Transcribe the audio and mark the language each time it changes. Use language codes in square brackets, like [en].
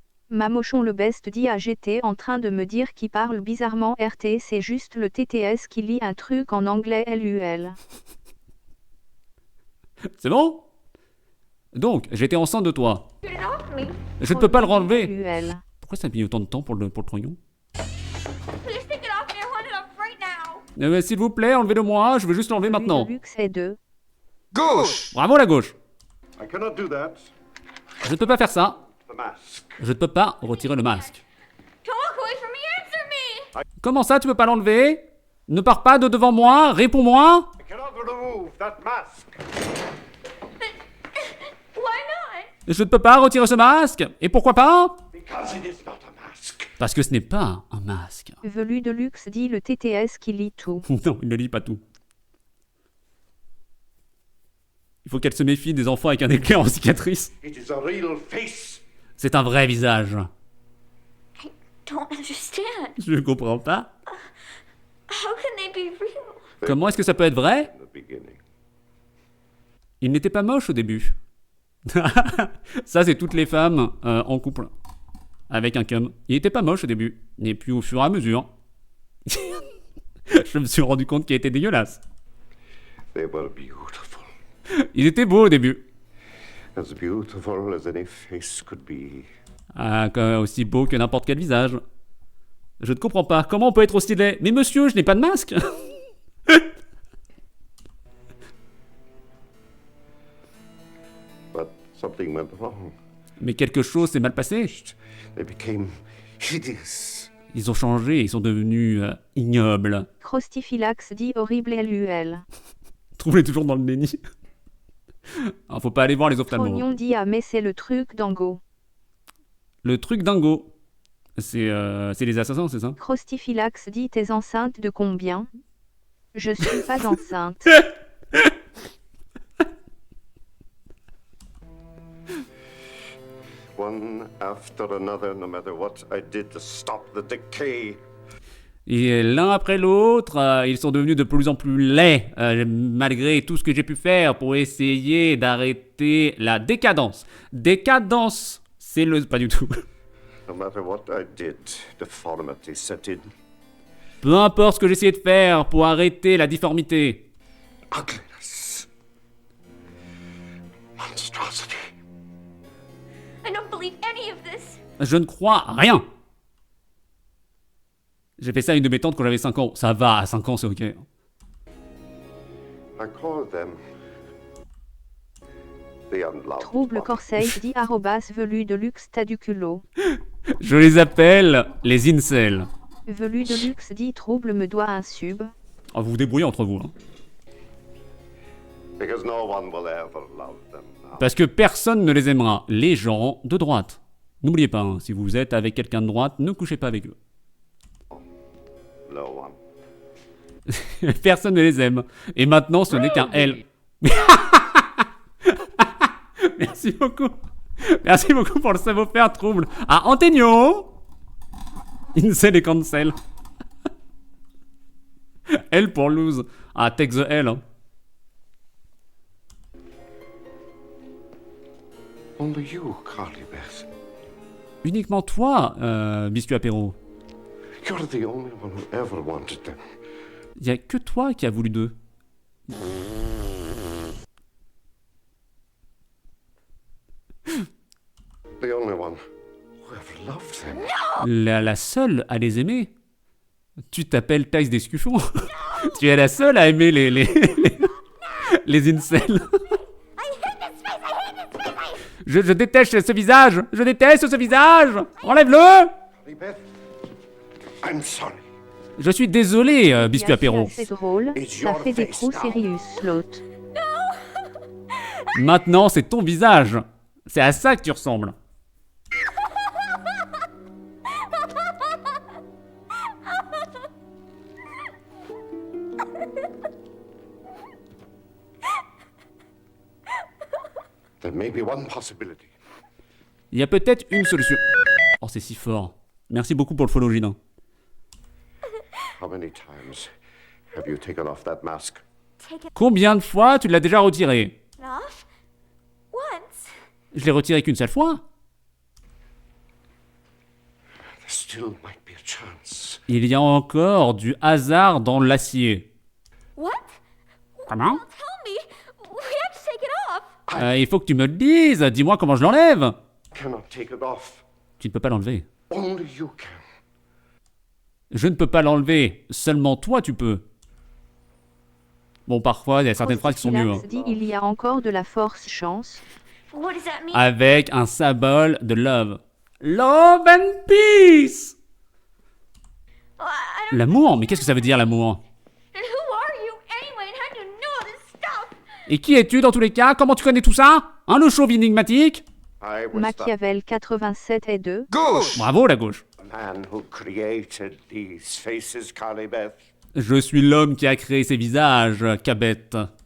[fr] Mamochon le best dit j'étais en train de me dire qu'il parle bizarrement RT, c'est juste le TTS qui lit un truc en anglais LUL. C'est bon? Donc, j'étais enceinte de toi. [en] Get it off me. [fr] Je ne peux pas le renlever. LUL. Pourquoi ça a mis autant de temps pour le trognon? [en] Please take it off me. I want it off right now. [fr] S'il vous plaît, enlevez-le-moi. Je veux juste l'enlever maintenant. Luxe est 2. Gauche! Bravo la gauche. [en] I cannot do that. [fr] Je ne peux pas faire ça. [en] The mask. [fr] Je ne peux pas retirer le masque. [en] Don't walk away from me. Answer me. [fr] Comment ça, tu peux pas l'enlever? Ne pars pas de devant moi. Réponds-moi. [en] I cannot remove that mask. Why not? [fr] Je ne peux pas retirer ce masque. Et pourquoi pas? [en] Because it is not a mask. [fr] Parce que ce n'est pas un masque. Velu de luxe dit le TTS qui lit tout. Non, il ne lit pas tout. Il faut qu'elle se méfie des enfants avec un éclair en cicatrice. [en] It is a real face. [fr] C'est un vrai visage. [en] I don't understand. [fr] Je ne comprends pas. [en] How can they be real? [fr] Comment est-ce que ça peut être vrai? [en] In the beginning. [fr] Il n'était pas moche au début. Ça, c'est toutes les femmes en couple. Avec un cum. Il n'était pas moche au début. Et puis au fur et à mesure, je me suis rendu compte qu'il était dégueulasse. [en] They were beautiful. [fr] Il était beau au début. [en] As beautiful as any face could be. [fr] Ah, aussi beau que n'importe quel visage. Je ne comprends pas. Comment on peut être aussi laid? Mais monsieur, je n'ai pas de masque. [en] But something went wrong. [fr] Mais quelque chose s'est mal passé. [en] They became hideous. [fr] Ils ont changé, ils sont devenus ignobles. Crostifylax dit horrible LUL. Trouvez toujours dans le déni. Alors, faut pas aller voir les ophtalmos. Trognon dit mais c'est le truc d'Ango. Le truc dingo. C'est les assassins, c'est ça? Crostifylax dit t'es enceinte de combien? Je suis pas enceinte. [en] after another, no matter what I did to stop the decay. [fr] Et l'un après l'autre, ils sont devenus de plus en plus laids, malgré tout ce que j'ai pu faire pour essayer d'arrêter la décadence. Décadence, c'est le... Pas du tout. [en] No matter what I did, deformity set in. [fr] Peu importe ce que j'essayais de faire pour arrêter la difformité. [en] Ugliness. Monstrosity. I don't believe any of this. [fr] Je ne crois rien. J'ai fait ça à une de mes tantes quand j'avais 5 ans. Ça va, à 5 ans, c'est ok. [en] I call them the unloved [fr] Trouble [en] one. [fr] Corseille dit @velu de luxe t'as du culot. Je les appelle les incels. Velu de luxe dit Trouble me doit un sub. Oh, vous vous débrouillez entre vous. Hein. [en] Because no one will ever love them now. [fr] Parce que personne ne les aimera. Les gens de droite. N'oubliez pas, hein, si vous êtes avec quelqu'un de droite, ne couchez pas avec eux. [en] No one. [fr] Personne ne les aime. Et maintenant, ce n'est qu'un L. Merci beaucoup. Merci beaucoup pour le savoir-faire trouble. Ah, Antonio. Incel et cancel. L pour lose. Ah, [en] take the L. [fr] Hein. [en] Only you, Carly Beth. [fr] Uniquement toi, Biscuit Apéro. [en] You're the only one who ever wanted them. [fr] Il n'y a que toi qui as voulu d'eux. [en] The only one who ever loved them. [fr] La seule à les aimer. Tu t'appelles Thaïs Descuffons. Tu es la seule à aimer les incels. Je déteste ce visage. Je déteste ce visage. Enlève-le. [en] Carly Beth, I'm sorry. [fr] Je suis désolé, Biscuit Apéro. C'est drôle, ça fait des trous Sirius Slot. Maintenant, c'est ton visage. C'est à ça que tu ressembles. [en] There may be one possibility. [fr] Il y a peut-être une solution. Oh, c'est si fort. Merci beaucoup pour le follow, Gina. [en] How many times have you taken off that mask? [fr] Combien de fois tu l'as déjà retiré? [en] Off? Once. [fr] Je l'ai retiré qu'une seule fois. [en] There still might be a chance. [fr] Il y a encore du hasard dans l'acier. [en] What? [fr] Comment? [en] Tell me. We have to take it off. [fr] Il faut que tu me le dises. Dis-moi comment je l'enlève. [en] Cannot take it off. [fr] Tu ne peux pas l'enlever. Only you can. Je ne peux pas l'enlever. Seulement toi, tu peux. Bon, parfois, il y a certaines phrases qui sont mieux. Hein. Dit il y a encore de la force chance. [en] What does that mean? [fr] Avec un symbole de love. [en] Love and peace. Oh, I don't... [fr] L'amour? Mais qu'est-ce que ça veut dire, l'amour? [en] And who are you anyway? And how do you know this stuff? [fr] Et qui es-tu dans tous les cas? Comment tu connais tout ça? Hein, le chauve énigmatique? [en] I was [fr] Machiavel 87 et 2. Bravo, la gauche. [en] the man who created these faces, Carly Beth. [fr] Je suis l'homme qui a créé ces visages, Cabette.